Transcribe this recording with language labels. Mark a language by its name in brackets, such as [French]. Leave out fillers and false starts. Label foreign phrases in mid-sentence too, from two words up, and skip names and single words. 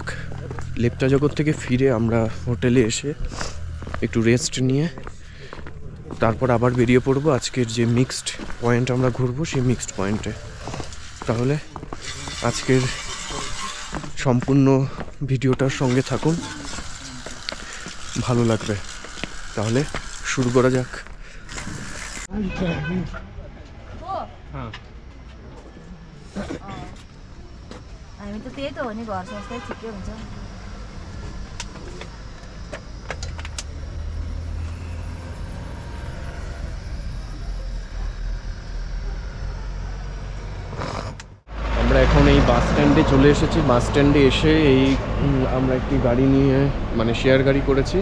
[Bangla] লেপচা জগৎ থেকে ফিরে আমরা হোটেলে এসে একটু রেস্ট নিয়ে তারপর আবার বেরিয়ে পড়বো আজকের যে [English] mixed point [Bangla] আমরা ঘুরবো সেই [English] mixed pointe. [Bangla] তাহলে আজকের সম্পূর্ণ ভিডিওটার সঙ্গে থাকুন, ভালো লাগবে। তাহলে শুরু করা যাক। [Nepali] हामी त त्यही त हो नि, घर संस्थै ठिकै हुन्छ। [Bangla] আমরা এখন এই বাস স্ট্যান্ডে চলে এসেছি। বাস স্ট্যান্ডে এসে আমরা একটি গাড়ি নিয়ে মানে শেয়ার গাড়ি করেছি।